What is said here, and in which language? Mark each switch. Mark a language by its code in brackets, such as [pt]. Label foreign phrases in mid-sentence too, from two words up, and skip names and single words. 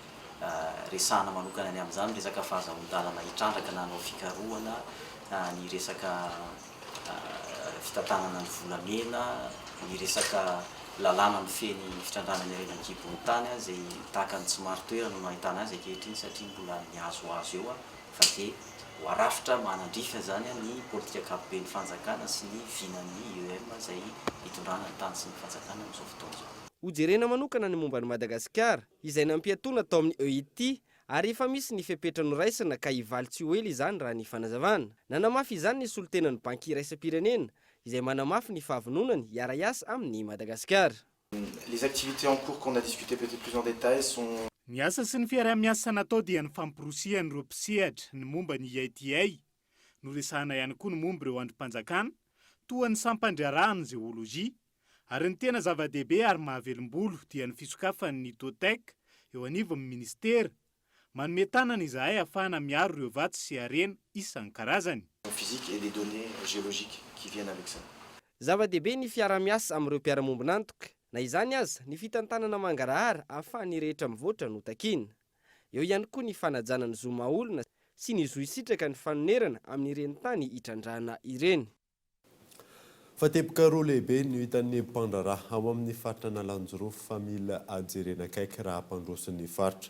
[mg] resahana manokana any amin'izany resaka fahazoan-dalana hitrandraka na anao fikarohana ny resaka fitantanana ny volamena, ny resaka lalàna ny feny fitrandrana ny arenakibony tany zay tahaka ny tsy maro toerana no ahitana azy ankehitriny satria mbola mihazoazo eo fa dia hoarafitra manandrifa zany ny politika ankapobeny fanjakana sy ny vinan'ny UEM zay hitondrana ny tany sy ny fanjakana amin'izao fotoana izao. Hojerena manokana ny momba ny Madagasikara izay nampiatoana tao amin'ny EIT ary efa misy ny fepetra noraisana ka hivaly tsy ho ela izany raha ny fanazavana. Nanamafy izany ny solotenan'ny banky iraisam-pirenena izay manamafy ny fahavononany hiara-iasa amin'ny Madagasikara. [fr] Les activités en cours qu'on a discuté peut-être plus en détail sont [mg] ny asa sy ny fiara-miasa natao dia ny famporosihan'ireo mpisehatra ny momba ny EITA no resahana ihany koa ny momba ireo andrim-panjakana toa ny sampandriarahany zeolojia ary ny tena zava-dehibe ary mahavelom-bolo dia ny fisokafan'ny TOTEC eo anivo amin'ny ministera manome tanana izahay ahafahana miaro ireo vatsy sy harena isan-karazany. [fr] Physique et des données géologiques qui viennent avec ça. [mg] Zava-dehibe ny fiara-miasa amin'ireo mpiara-mombonantoka na izany aza ny fitantanana mangarahara ahafahany rehetra mivoatra no takina. Eo ihany koa ny fanajana ny zo mahaolona sy ny zo hisitraka ny fanonerana amin'ireny tany hitrandrana ireny. Fateboka roa lehibe no hitan'ny mpandrarà ao amin'ny faritra Nalanjorofo fa mila ajerena akaiky raha hampandrosin'ny faritra.